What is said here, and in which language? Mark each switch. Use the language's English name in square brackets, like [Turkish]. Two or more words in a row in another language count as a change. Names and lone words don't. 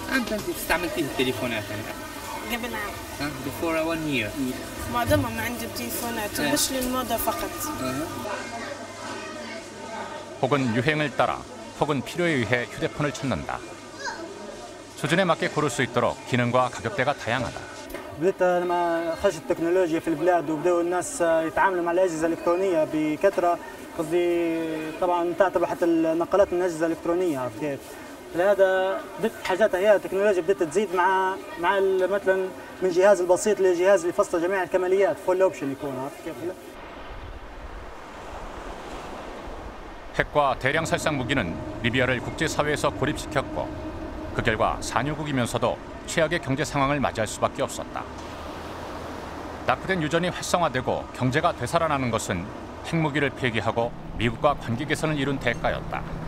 [Korean] 혹은 유행을 따라, 혹은 필요에 의해 휴대폰을 찾는다. 수준에 맞게 고를 수 있도록 기능과 가격대가 다양하다. [Arabic] بدأت لما خرجت التكنولوجيا في البلاد وبدأوا الناس يتعاملوا مع الأجهزة الإلكترونية بكثرة قصدي طبعا تعتبر حتى النقلات من الأجهزة الإلكترونية عرفت كيف؟ لهذا بدأت حاجاتها هي التكنولوجيا بدأت تزيد مع مثلا من جهاز البسيط لجهاز اللي فصل جميع الكماليات [English] full option [Arabic] يكون عرفت كيف؟ [Korean] 핵과 대량 살상 무기는 리비아를 국제사회에서 고립시켰고 그 결과 산유국이면서도 최악의 경제 상황을 맞이할 수밖에 없었다. 낙후된 유전이 활성화되고 경제가 되살아나는 것은 핵무기를 폐기하고 미국과 관계 개선을 이룬 대가였다.